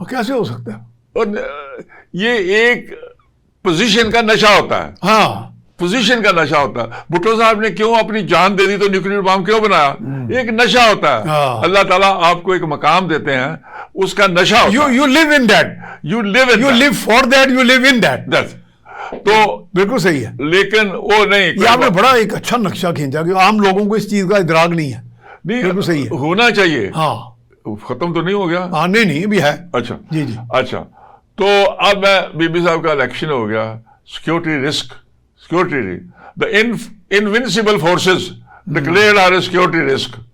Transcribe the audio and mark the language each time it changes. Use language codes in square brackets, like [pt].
[ur] کیسے ہو سکتا ہے؟ اور یہ ایک پوزیشن کا نشہ ہوتا ہے. پوزیشن کا نشہ ہوتا ہے. بھٹو صاحب نے کیوں اپنی جان دے دی تو نیوکلیر بام کیوں بنایا؟ ایک نشہ ہوتا ہے. اللہ تعالیٰ آپ کو ایک مقام دیتے ہیں, اس کا نشہ ہوتا ہے. [en] You live in that. You live for that, you live in that. [ur] تو بالکل صحیح ہے. لیکن وہ نہیں, یہ آپ نے بڑا ایک اچھا نقشہ کھینچا کہ عام لوگوں کو اس چیز کا ادراک نہیں ہے. بالکل صحیح ہے, ہونا چاہیے. ختم تو نہیں ہو گیا؟ نہیں بھی ہے. اچھا جی. اچھا, تو اب میں بی بی صاحب کا الیکشن ہو گیا. [en] Security risk, the invincible forces declared our security risk.